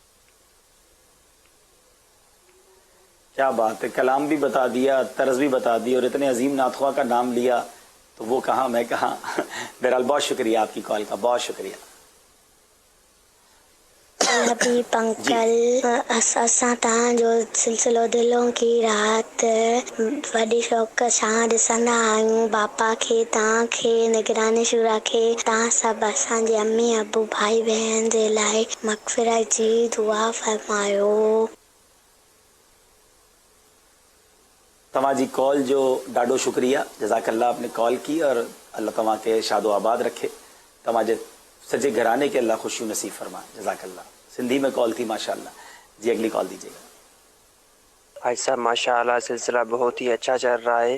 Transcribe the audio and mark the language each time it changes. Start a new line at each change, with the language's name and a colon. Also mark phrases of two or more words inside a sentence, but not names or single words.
Urdu: کیا بات ہے، کلام بھی بتا دیا، طرز بھی بتا دی، اور اتنے عظیم نعت خواہ کا نام لیا تو وہ کہاں میں کہاں۔ بہرحال بہت شکریہ آپ کی کال کا، بہت شکریہ۔
Sindhi: حبیب انکل، اساں تاں جو سلسلو دلوں کی رات وڈی شوق سان ڏسندا آهيون باپا کي تاں کي نگران شورا کي تاں سڀ اسان جي امي ابو ڀائي بهن جي لاءِ مغفرت جي دعا فرمايو۔ تمہا جی کال جو ڈاڈو شکریہ،
Arabic: جزاک اللہ،
Urdu: آپ نے کال کی،
Sindhi: اور اللہ تمہا کے شاد و آباد رکھے، تمہا جے سجے گھرانے کے اللہ خوشی نصیب فرمائے،
Arabic: جزاک اللہ۔
Urdu: سندھی میں کال تھی ماشاءاللہ۔ جی اگلی کال دیجیے گا۔ بھائی صاحب ماشاء اللہ سلسلہ بہت ہی اچھا چل رہا ہے۔